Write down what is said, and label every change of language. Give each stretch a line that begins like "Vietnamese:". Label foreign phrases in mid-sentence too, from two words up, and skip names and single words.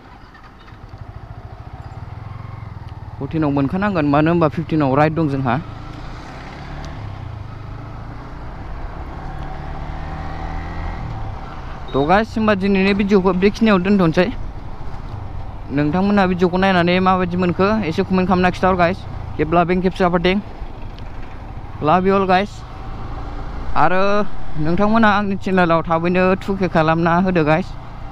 Bodo: 14 आव मोनखानांगोन, मानो होनबा 15 आव राइड दं जोंहा। थ' गाइस होमबा दिनैनि भिडिअखौ बेखिनियाव दोनथ'नोसै। नोंथांमोनहा भिडिअखौ नायनानै माबायदि मोनखो एसे कमेन्ट खालामना खिथाहर गाइस।
English: keep loving, keep supporting, love you all guys।
Bodo: आरो नोंथांमोनहा आंनि चेनेलाव थाबैनो 2K खालामना होदो गाइस।